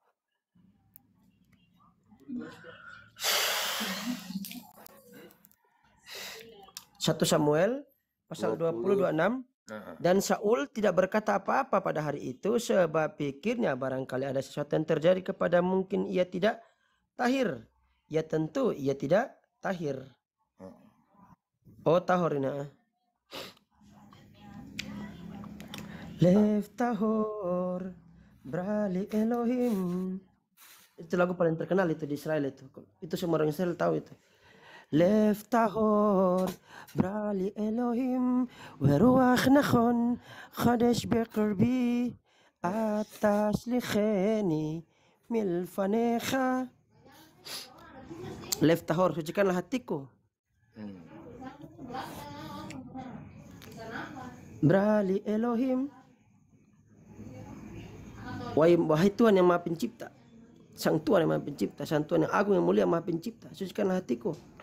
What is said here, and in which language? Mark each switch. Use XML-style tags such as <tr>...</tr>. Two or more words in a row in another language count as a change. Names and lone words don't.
<id>1 Samuel pasal 20-26. Dan Saul tidak berkata apa-apa pada hari itu sebab pikirnya barangkali ada sesuatu yang terjadi kepada mungkin ia tidak tahir. Ya tentu ia tidak tahir. Tahor ini.</id> <he>לב טהור ברא לי אלוהים.</he> <id>Itu lagu paling terkenal itu di Israel itu. Itu semua orang Israel tahu itu.</id> <he>לב טהור ברא לי אלוהים ורוח נכון חדש בקרבי אל תשליכני מלפניך. לב טהור,</he> <id>sucikanlah hatiku.</id> <he>ברא לי אלוהים,</he> <id>wahai Tuhan yang Maha Pencipta, Sang Tuhan yang Maha Pencipta, Sang Tuhan yang agung yang mulia Maha Pencipta, sucikanlah hatiku.</id>